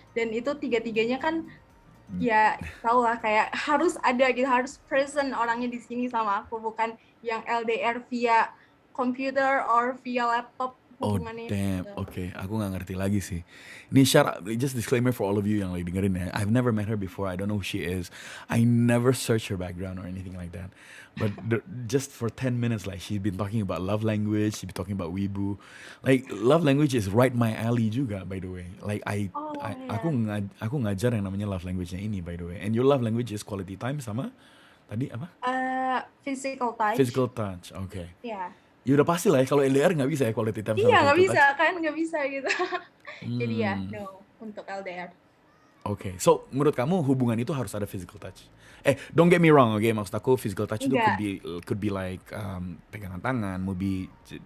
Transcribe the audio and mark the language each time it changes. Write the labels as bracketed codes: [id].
[id] Dan itu tiga-tiganya kan ya tau lah kayak harus ada gitu, harus present orangnya di sini sama aku, bukan [en] yang LDR via computer or via laptop Oh [id] hubungannya [en] damn, [id] gitu. oke, aku nggak ngerti lagi sih. Ini [en] just disclaimer for all of you [id] yang lagi dengerin ya. [en] I've never met her before. I don't know who she is. I never search her background or anything like that. But just for 10 minutes, like she's been talking about love language. She's been talking about Weibo. Like love language is right my alley [id] juga, [en] by the way. Like Oh [id] aku ya. aku ngajar yang namanya love language-nya ini, [en] by the way. And your love language is quality time [id] sama tadi apa? [en] Physical touch. Physical touch. Oke. [id] Ya. Ya udah pasti lah ya kalau LDR nggak bisa ya quality time sama Iya, nggak physical bisa touch. kan, nggak bisa gitu. Jadi ya, Hmm. no untuk LDR. Oke, so menurut kamu hubungan itu harus ada physical touch? [en] Don't get me wrong, oke? [id] Maksud aku physical touch itu Enggak. [en] could be like [id] pegangan tangan, [en] could